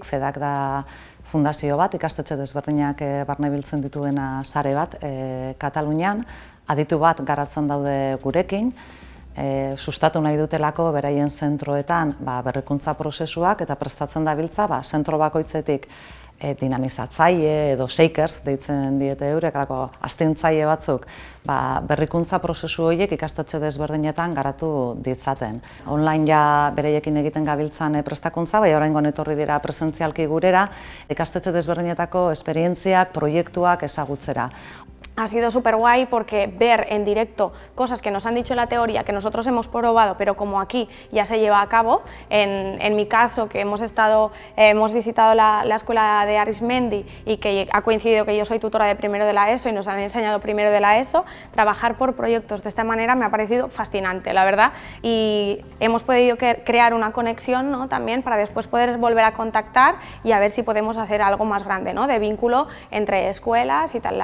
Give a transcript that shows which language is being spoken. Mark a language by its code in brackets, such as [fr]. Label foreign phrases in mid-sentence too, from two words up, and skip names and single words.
[eu] FEDAK da fundazio bat, ikastetxe desberdinak barne biltzen dituena sare bat Katalunian, aditu bat garatzen daude gurekin, sustatu nahi dutelako beraien zentroetan berrikuntza prozesuak eta prestatzen dabiltza zentro bakoitzetik dinamizatzaile edo shakers deitzen diete eurek, astintzaile batzuk berrikuntza prozesu horiek ikastetxe desberdinetan garatu ditzaten. Online bereiekin egiten gabiltzan prestakuntza, bai oraingoan etorri dira presentzialki gurera, ikastetxe desberdinetako esperientziak, proiektuak ezagutzera. [es] Ha sido súper guay porque ver en directo cosas que nos han dicho en la teoría, que nosotros hemos probado, pero como aquí ya se lleva a cabo. En mi caso, que hemos visitado la escuela de Arismendi y que ha coincidido que yo soy tutora de primero de la ESO y nos han enseñado primero de la ESO, trabajar por proyectos de esta manera me ha parecido fascinante, la verdad, y hemos podido crear una conexión, ¿no?, también para después poder volver a contactar y a ver si podemos hacer algo más grande, ¿no?, de vínculo entre escuelas y tal.